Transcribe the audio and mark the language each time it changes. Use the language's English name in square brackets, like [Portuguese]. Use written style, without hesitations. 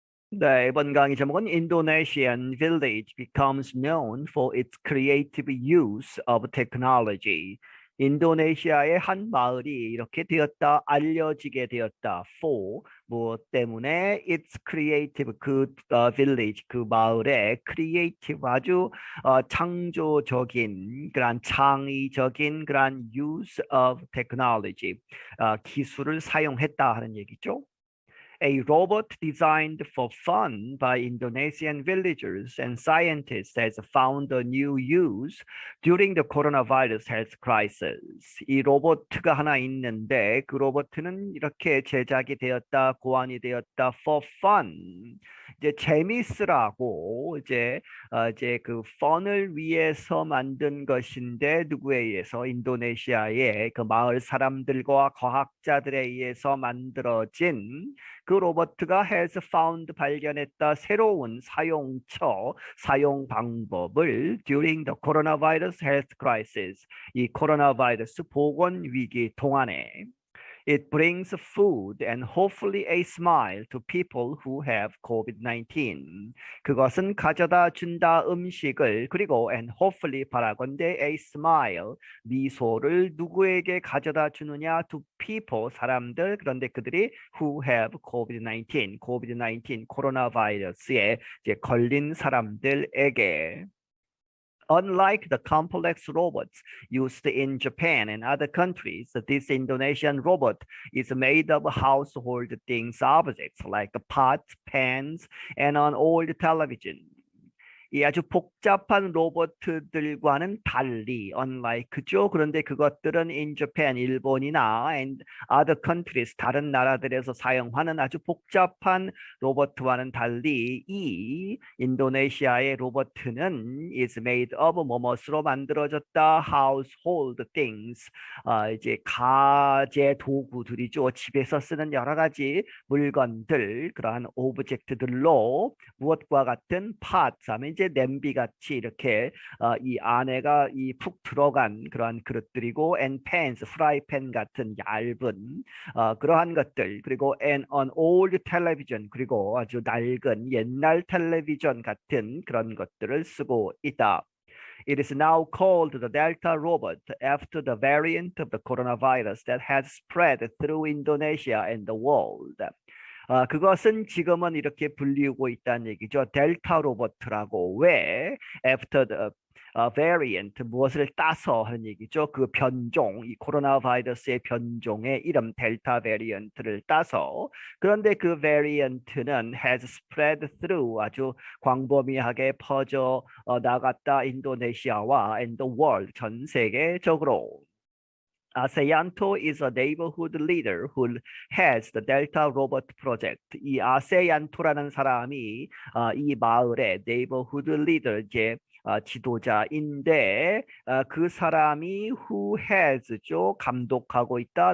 [Korean] 네, 이번 강의 제목은 [English] Indonesian village becomes known for its creative use of technology. [Korean] 인도네시아의 한 마을이 이렇게 되었다, 알려지게 되었다. For 무엇 때문에? [English] It's creative village [Korean] 그 마을의 creative 아주 창조적인 그런 창의적인 그런 [English] use of technology [Korean] 기술을 사용했다 하는 얘기죠. [English] A robot designed for fun by Indonesian villagers and scientists has found a new use during the coronavirus health crisis. [Korean] 이 로보트가 하나 있는데 그 로보트는 이렇게 제작이 되었다, 고안이 되었다 [English] for fun. [Korean] 이제 재미있으라고 이제 그 펀을 위해서 만든 것인데 누구에 의해서 인도네시아의 그 마을 사람들과 과학자들에 의해서 만들어진 그 로버트가 [English] has found [Korean] 발견했다 새로운 사용 방법을 [English] during the coronavirus health crisis [Korean] 이 코로나 바이러스 보건 위기 동안에 [English] It brings food and hopefully a smile to people who have COVID-19. [Korean] 그것은 가져다 준다 음식을 그리고 [English] and hopefully [Korean] 바라건대 [English] a smile [Korean] 미소를 누구에게 가져다 주느냐 [English] to people [Korean] 사람들 그런데 그들이 [English] who have COVID-19 [Korean] 코로나 바이러스에 이제 걸린 사람들에게 [English] Unlike the complex robots used in Japan and other countries, this Indonesian robot is made of household things objects like pots, pans, and an old television. [Korean] 이 아주 복잡한 로봇들과는 달리, unlike죠. 그런데 그것들은 [English] in Japan, [Korean] 일본이나 [English] and other countries, [Korean] 다른 나라들에서 사용하는 아주 복잡한 로봇과는 달리 이 인도네시아의 로봇은 [English] is made of [Korean] 뭐뭇으로 만들어졌다. [English] household things, [Korean] 이제 가재 도구들이죠. 집에서 쓰는 여러 가지 물건들, 그러한 오브젝트들로 무엇과 같은 pots 하면 이제 냄비 같이 이렇게 이 안에가 이 푹 들어간 그러한 그릇들이고 [English] and pans [Korean] 프라이팬 같은 얇은 그러한 것들 그리고 [English] and an old television [Korean] 그리고 아주 낡은 옛날 텔레비전 같은 그런 것들을 쓰고 있다. [English] It is now called the Delta robot after the variant of the coronavirus that has spread through Indonesia and the world. [Korean] 그것은 지금은 이렇게 불리우고 있다는 얘기죠. 델타 로버트라고. 왜? [English] After the variant, [Korean] 무엇을 따서 하는 얘기죠. 그 변종, 이 코로나 바이러스의 변종의 이름 델타 베리언트를 따서. 그런데 그 베리언트는 [English] has spread through, [Korean] 아주 광범위하게 퍼져 나갔다 인도네시아와 [English] and the world, [Korean] 전 세계적으로. [English] 아세얀토 is a neighborhood leader who has the Delta Robot Project. [Korean] 이 아세얀토라는 사람이 이 마을의 [English] neighborhood leader, [Korean] 이제 지도자인데 그 사람이 who has죠, 감독하고 있다.